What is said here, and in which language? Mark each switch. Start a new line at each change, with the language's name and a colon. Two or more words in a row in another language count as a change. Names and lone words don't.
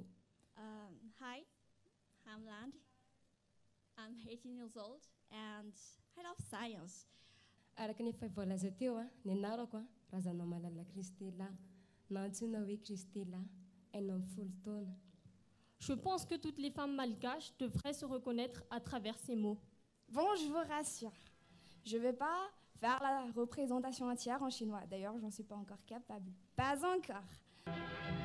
English: Hi, I'm Land. I'm 18 years old and I love science.
Malagasy: Araka ny efa voalaza teo ny anarako razana malala Kristela na antsoina hoe Kristela enina amby folo taona.
French: Je pense que toutes les femmes malgaches devraient se reconnaître à travers ces mots. Bon, je vous rassure, je ne vais pas faire la représentation entière en chinois. D'ailleurs, j'en suis pas encore capable. Pas encore.